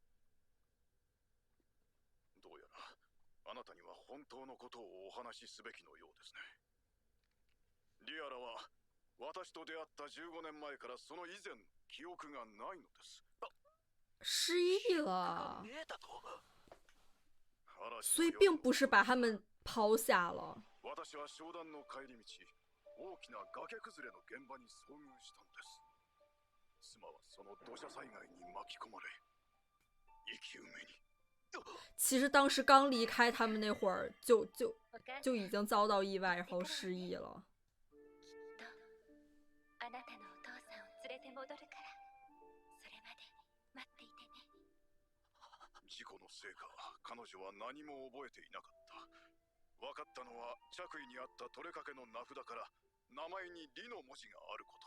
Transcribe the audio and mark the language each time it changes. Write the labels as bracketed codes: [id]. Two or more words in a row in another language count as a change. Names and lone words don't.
[ja] どうやらあなたには本当のことをお話しすべきのようですね。リアラは私と出会った15年前からその以前記憶がないのです。 [zh] 失忆了， [ja] 見えたと。 [zh] 所以并不是把他们抛下了。 [ja] 私は商談の帰り道、大きな崖崩れの現場に遭遇したのです。妻はその土砂災害に巻き込まれ、生き埋めに。 [zh] 其实当时刚离开他们那会儿，就已经遭到意外，然后失忆了。 [ja] あなたのお父さんを連れて戻るから、それまで待っていてね。事故のせいか、彼女は何も覚えていなかった。分かったのは着衣にあった取れかけの名札から名前にリの文字があること。